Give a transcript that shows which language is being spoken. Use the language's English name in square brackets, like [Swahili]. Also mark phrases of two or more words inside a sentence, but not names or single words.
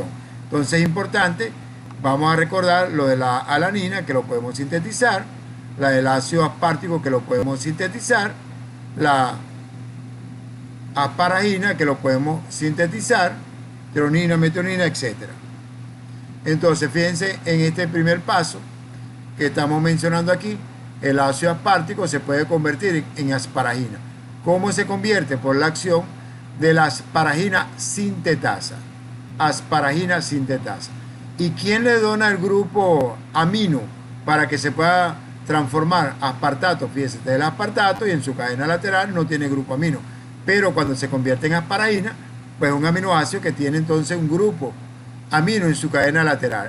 [Spanish] Entonces es importante, vamos a recordar lo de la alanina, que lo podemos sintetizar, la del ácido aspartico, que lo podemos sintetizar, la asparagina, que lo podemos sintetizar, treonina, metionina, etc. Entonces, fíjense en este primer paso que estamos mencionando aquí, el ácido aspartico se puede convertir en asparagina. ¿Cómo se convierte? Por la acción de la asparagina sintetasa. Asparagina sintetasa. ¿Y quién le dona el grupo amino para que se pueda transformar aspartato? Fíjense, este es el aspartato y en su cadena lateral no tiene grupo amino. Pero cuando se convierte en asparagina, pues un aminoácido que tiene entonces un grupo amino en su cadena lateral.